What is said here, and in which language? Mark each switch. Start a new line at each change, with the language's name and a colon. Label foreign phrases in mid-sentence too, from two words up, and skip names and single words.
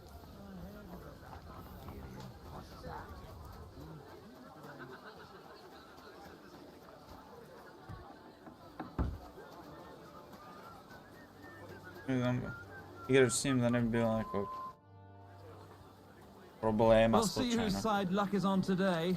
Serbian: Igrač s njim da ne bi bilo nekog problema
English: We'll see whose
Serbian: slučajno.
English: side luck is on today.